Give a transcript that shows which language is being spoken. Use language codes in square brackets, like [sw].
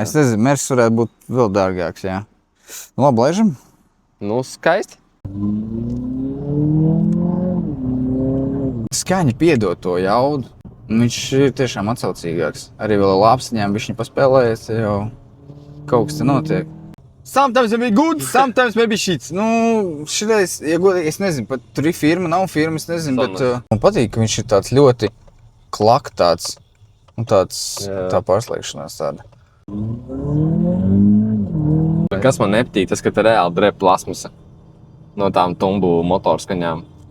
[lv] Es nezinu, Mercedes varētu būt vēl dārgāks, jā. Nu, labi, lēžam. Nu, skaisti. Skaņa piedod to jaudu. Viņš ir tiešām atsaucīgāks. Arī vēl ar lāpstiņām viņš paspēlējies jau. kaut kas te notiek. [en] Sometimes maybe good, sometimes maybe shit. [lv] Nu, šitais, ja godīgi, es nezinu, pat tur ir firma, nav firma, es nezinu, bet man patīk, ka viņš ir tāds ļoti klak tāds, un tāds, tā pārslēgšanās tāda. Kas man nepatīk, tas, ka te reāli drēb plasmasa no tām tumbu motorskaņām.